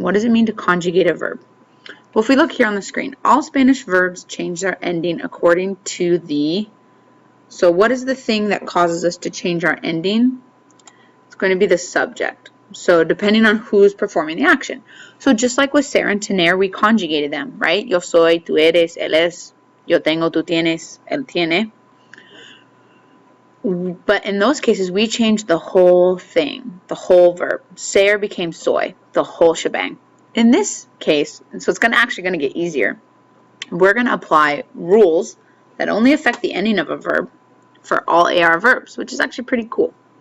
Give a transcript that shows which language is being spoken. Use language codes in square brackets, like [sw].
[en] What does it mean to conjugate a verb? Well, if we look here on the screen, all Spanish verbs change their ending according to the... So what is the thing that causes us to change our ending? It's going to be the subject. So depending on who's performing the action. So just like with ser and tener, we conjugated them, right? [es] Yo soy, tú eres, él es, yo tengo, tú tienes, él tiene. [en] But in those cases, we changed the whole thing, the whole verb. Ser became soy, the whole shebang. In this case, and so it's actually going to get easier, we're going to apply rules that only affect the ending of a verb for all AR verbs, which is actually pretty cool.